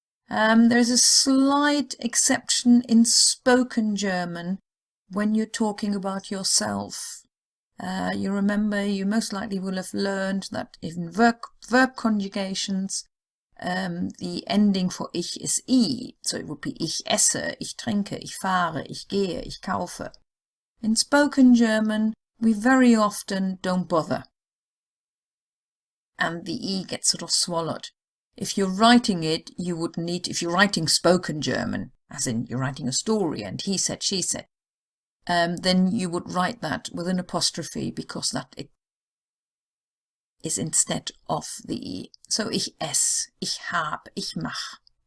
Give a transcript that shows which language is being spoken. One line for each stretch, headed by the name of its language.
English: There's a slight exception in spoken German when you're talking about yourself. You remember, you most likely will have learned that in verb conjugations, the ending for ich is I. So it would be
German: ich esse, ich trinke, ich fahre, ich gehe, ich kaufe.
English: In spoken German, we very often don't bother. And the E gets sort of swallowed. If you're writing it, you would need, if you're writing spoken German, as in you're writing a story and he said, she said, then you would write that with an apostrophe because that it is instead of the E.
German: So ich ess, ich hab, ich mach.